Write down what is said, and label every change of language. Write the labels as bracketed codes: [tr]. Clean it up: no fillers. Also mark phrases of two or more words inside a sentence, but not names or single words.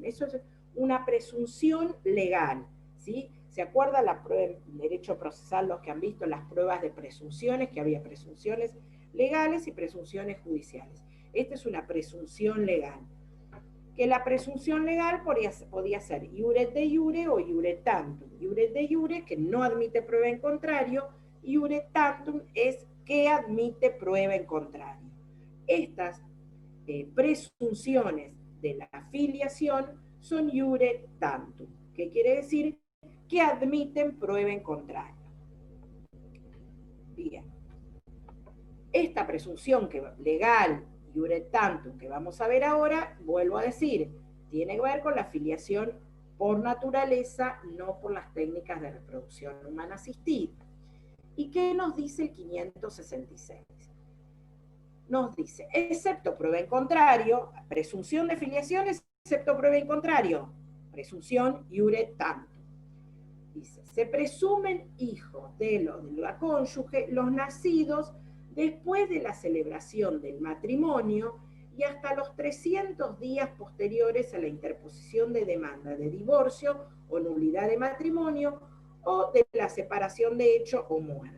[es] Eso es una presunción legal, ¿sí? ¿Se acuerda la prueba en derecho procesal, los que han visto las pruebas de presunciones, que había presunciones legales y presunciones judiciales? Esta es una presunción legal. Que la presunción legal podía ser [la] iure de iure [es] o [la] iure tantum. Iure de iure, [es] que no admite prueba en contrario, [la] iure tantum [es] es que admite prueba en contrario. Estas presunciones de la filiación son [la] iure tantum, [es] que quiere decir que admiten prueba en contrario. Bien. Esta presunción legal, [la] iure tantum, [es] que vamos a ver ahora, vuelvo a decir, tiene que ver con la filiación por naturaleza, no por las técnicas de reproducción humana asistida. ¿Y qué nos dice el 566? Nos dice, excepto prueba en contrario, presunción de filiación, excepto prueba en contrario, presunción [la] iure tantum. [es] Dice, se presumen hijos de la cónyuge los nacidos después de la celebración del matrimonio y hasta los 300 días posteriores a la interposición de demanda de divorcio o nulidad de matrimonio o de la separación de hecho o muerte.